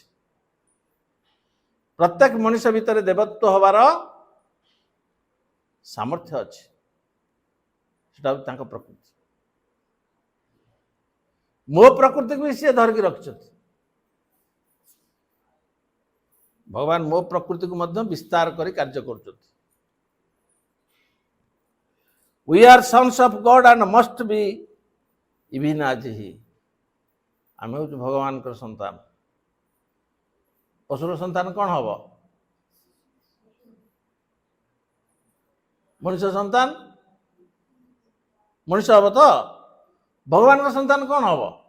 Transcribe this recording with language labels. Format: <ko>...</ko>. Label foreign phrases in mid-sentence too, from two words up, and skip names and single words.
<or>ପ୍ରତ୍ୟେକ ମଣିଷ ଭିତରେ ଦେବତ୍ୱ ହେବାର ସାମର୍ଥ୍ୟ ଅଛି। ସେଟା ହେଉଛି ତାଙ୍କ ପ୍ରକୃତି। ମୋ ପ୍ରକୃତିକୁ ବି ସିଏ ଧରିକି ରଖିଛନ୍ତି। ଭଗବାନ ମୋ ପ୍ରକୃତିକୁ ମଧ୍ୟ ବିସ୍ତାର କରି କାର୍ଯ୍ୟ କରୁଛନ୍ତି।</or> <en>We are sons of God and must be even as he।</en> <or>ଆମେ ହେଉଛୁ ଭଗବାନଙ୍କର ସନ୍ତାନ। ପଶୁର ସନ୍ତାନ କ'ଣ ହବ? ମଣିଷ ସନ୍ତାନ? ମଣିଷ ହବ ତ? ଭଗବାନଙ୍କ ସନ୍ତାନ କ'ଣ ହବ?</or>